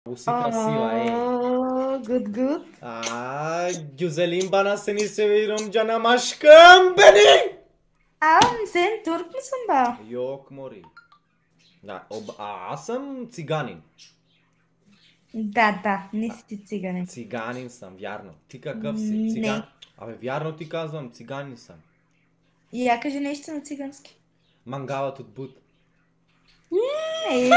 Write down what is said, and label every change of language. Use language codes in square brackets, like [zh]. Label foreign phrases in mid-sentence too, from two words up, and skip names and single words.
[bg] Си красива, ей. Good. [tr] Güzelim bana seni seviyorum canım aşkım benim. Sen Türk müsün be? Yok mori. [bg] Аз съм циганин. Да, не си циганин. Циганин съм, вярно. Ти какъв си? Не. Циган? Абе, вярно ти казвам, циганин съм. Я кажи нещо на цигански. Мангалът от Буд. Ей.